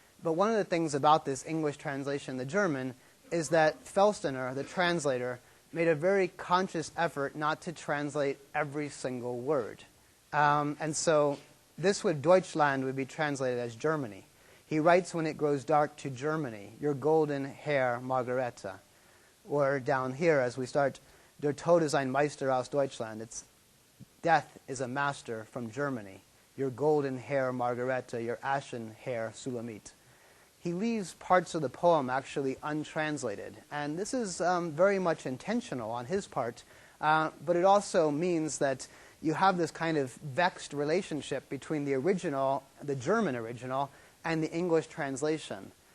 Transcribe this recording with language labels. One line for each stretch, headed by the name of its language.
English: But one of the things about this English translation, the German, is that Felstener, the translator, made a very conscious effort not to translate every single word. And so this Deutschland would be translated as Germany. He writes when it grows dark to Germany, your golden hair, Margareta. Or down here as we start,
German: Der Tod ist ein Meister aus Deutschland.
English: It's death is a master from Germany. Your golden hair, Margareta, your ashen hair, Sulamit. He leaves parts of the poem actually untranslated. And this is very much intentional on his part, but it also means that you have this kind of vexed relationship between the original, the German original, and the English translation.